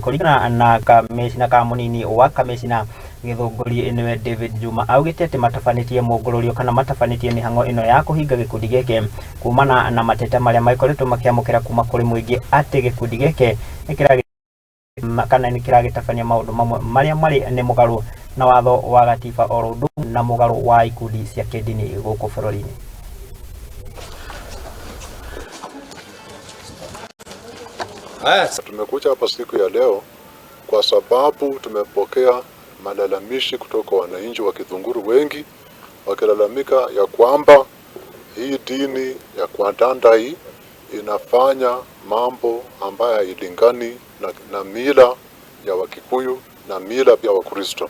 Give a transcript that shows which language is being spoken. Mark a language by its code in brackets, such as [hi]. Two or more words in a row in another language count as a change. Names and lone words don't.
[ki] Kuringana na komicina ka munini wa komicina githunguri niwe David Juma augite ati matafanitie mugururio kana matafanitie mihango ino ya kuhinga gikundi giki kumana na mateta maria maikoretwo makiamukira kuma kuri muingi ati gikundi giki nikiragitafania maundu mamwe maria mari ni mugaru na watho wa gatiba orodu na mugaru wa ikundi cia kidini guku bururi-ini. [sw] Tumekuja hapa siku ya leo kwa sababu tumepokea malalamishi kutoka wananchi wa Githunguri wengi wakilalamika ya kwamba hii dini ya kuandandai inafanya mambo ambayo hailingani na mila ya Wakikuyu na mila ya Wakristo.